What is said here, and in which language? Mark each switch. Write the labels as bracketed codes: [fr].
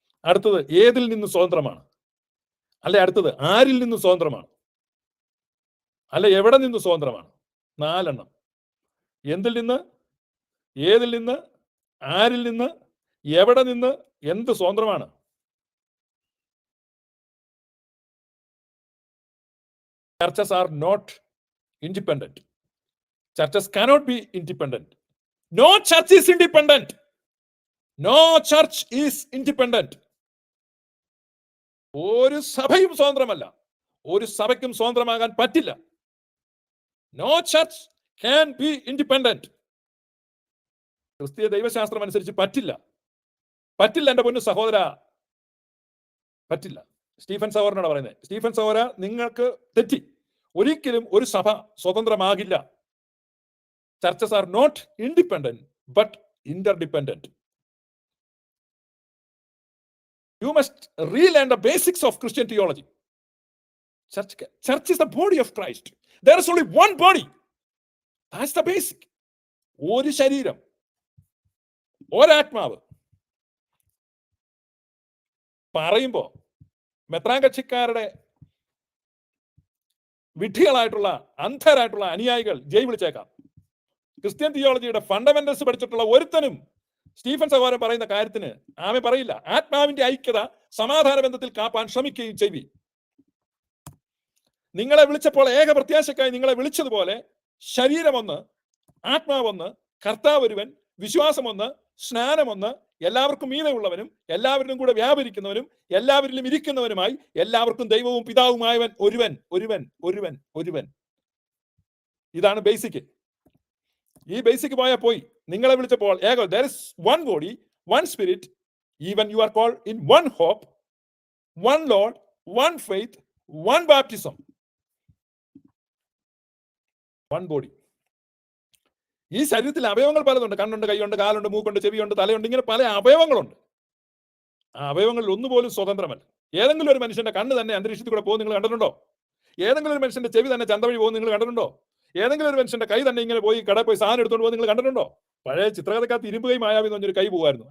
[ml] അടുത്തത് ഏതിൽ നിന്ന് സ്വതന്ത്രമാണ്? അല്ലെ അടുത്തത് ആരിൽ നിന്ന് സ്വതന്ത്രമാണ്? അല്ലെ എവിടെ നിന്ന് സ്വതന്ത്രമാണ്? 4 എണ്ണം. എന്തിൽ നിന്ന്, ഏതിൽ നിന്ന്, ആരിൽ നിന്ന്, എവിടെ നിന്ന്, എന്ത് സ്വതന്ത്രമാണ്? [en] Churches are not independent. Churches cannot be independent. No church is independent. No church is independent. [ml] ഒരു സഭയും സ്വതന്ത്രമല്ല. ഒരു സഭയ്ക്കും സ്വതന്ത്രമാകാൻ പറ്റില്ല. [en] No church can be independent. [ml] ക്രിസ്തീയ ദൈവശാസ്ത്രം അനുസരിച്ച് പറ്റില്ല. പറ്റില്ല എന്റെ പൊന്നു സഹോദര, പറ്റില്ല. സ്റ്റീഫൻ സഹോദരനാണ് പറയുന്നത്. സ്റ്റീഫൻ സഹോദര, നിങ്ങൾക്ക് തെറ്റി. ഒരിക്കലും ഒരു സഭ സ്വതന്ത്രമാകില്ല. [en] Churches are not independent but interdependent. You must relearn the basics of Christian theology. Church is the body of Christ. There is only one body. That's the basic. [ml] ഒരു ശരീരം, ഒരാത്മാവ്. പറയുമ്പോ മെത്രാൻ കക്ഷിക്കാരുടെ വിഡ്ഢികളായിട്ടുള്ള അന്ധരായിട്ടുള്ള അനുയായികൾ ജയ് വിളിച്ചേക്കാം. ക്രിസ്ത്യൻ തിയോളജിയുടെ ഫണ്ടമെന്റൽസ് പഠിച്ചിട്ടുള്ള ഒരുത്തനും സ്റ്റീഫൻ സഹോദരൻ പറയുന്ന കാര്യത്തിന് ആമേ പറയില്ല. ആത്മാവിന്റെ ഐക്യത സമാധാന ബന്ധത്തിൽ കാപ്പാൻ ശ്രമിക്കുകയും ചെയ്വി. നിങ്ങളെ വിളിച്ചപ്പോൾ ഏക പ്രത്യാശക്കായി നിങ്ങളെ വിളിച്ചതുപോലെ ശരീരമൊന്ന്, ആത്മാവൊന്ന്, കർത്താവ് ഒരുവൻ, വിശ്വാസമൊന്ന്, സ്നാനമൊന്ന്, എല്ലാവർക്കും മീതെയുള്ളവനും എല്ലാവരിലും കൂടെ വ്യാപരിക്കുന്നവനും എല്ലാവരിലും ഇരിക്കുന്നവനുമായി എല്ലാവർക്കും ദൈവവും പിതാവുമായവൻ ഒരുവൻ ഒരുവൻ ഒരുവൻ ഒരുവൻ. ഇതാണ് ബേസിക്. ഈ ബേസിക് പോയാൽ പോയി. നിങ്ങളെ വിളിച്ചപ്പോൾ ഏക, [en] there is one body, one spirit, even you are called in one hope, one Lord, one faith, one baptism, one body. [ml] ഈ ശരീരത്തിൽ അവയവങ്ങൾ പലതുണ്ട്. കണ്ണുണ്ട്, കൈയുണ്ട്, കാലുണ്ട്, മൂക്കുണ്ട്, ചെവിയുണ്ട്, തലയുണ്ട്, ഇങ്ങനെ പല അവയവങ്ങളുണ്ട്. ആ അവയവങ്ങളിൽ ഒന്നുപോലും സ്വതന്ത്രമല്ല. ഏതെങ്കിലും ഒരു മനുഷ്യന്റെ കണ്ണ് തന്നെ അന്തരീക്ഷത്തിൽ കൂടെ പോകുന്നത് നിങ്ങൾ കണ്ടിട്ടുണ്ടോ? ഏതെങ്കിലും ഒരു മനുഷ്യന്റെ ചെവി തന്നെ ചന്ത വഴി പോകുന്നത് നിങ്ങൾ കണ്ടിട്ടുണ്ടോ? ഏതെങ്കിലും ഒരു മനുഷ്യന്റെ കൈ തന്നെ ഇങ്ങനെ പോയി കടയിൽ പോയി സാധനം എടുത്തുകൊണ്ട് പോകുന്നത് നിങ്ങൾ കണ്ടിട്ടുണ്ടോ? പഴയ ചിത്രകഥക്കകത്ത് ഇരുമ്പ് കൈ മായാവി എന്ന് പറഞ്ഞൊരു കൈ പോകുമായിരുന്നു.